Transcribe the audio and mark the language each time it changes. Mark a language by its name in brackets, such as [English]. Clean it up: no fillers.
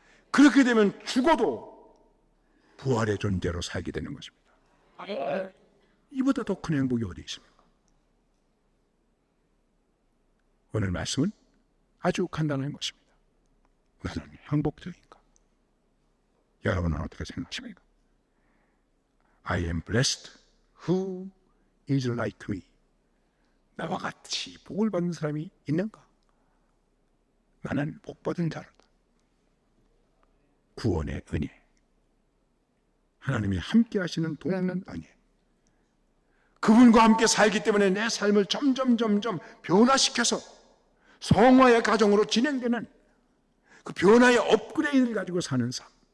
[Korean] 그렇게 되면 죽어도 부활의 존재로 살게 되는 것입니다. 이보다 더 큰 행복이 어디 있습니까? 오늘 말씀은 아주 간단한 것입니다. 나는 행복적인가? 여러분은 어떻게 생각하십니까? [English] I am blessed who is like me. [Korean] 나와 같이 복을 받는 사람이 있는가? 나는 복받은 자로다. 구원의 은혜, 하나님이 함께 하시는 동행하는 은혜, 그분과 함께 살기 때문에 내 삶을 점점 변화시켜서 성화의 과정으로 진행되는 그 변화의 업그레이드를 가지고 사는 삶.